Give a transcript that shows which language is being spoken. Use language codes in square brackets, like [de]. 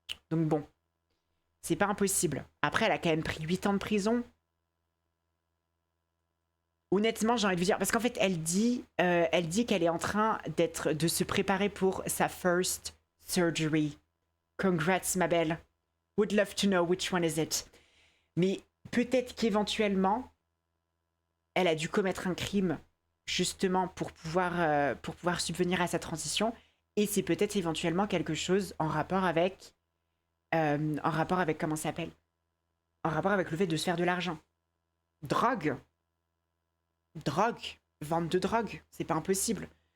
[fr] Donc bon, c'est pas impossible. Après, elle a quand même pris 8 ans de prison. Honnêtement, j'ai envie de vous dire, parce qu'en fait, elle dit qu'elle est en train de se préparer pour sa [en] first surgery. [fr] Congrats, ma belle. [en] Would love to know which one is it. [fr] Mais peut-être qu'éventuellement, elle a dû commettre un crime justement pour pouvoir subvenir à sa transition. Et c'est peut-être éventuellement quelque chose en rapport avec comment ça s'appelle? En rapport avec le fait de se faire de l'argent. Drogue, vente de drogue, c'est pas impossible.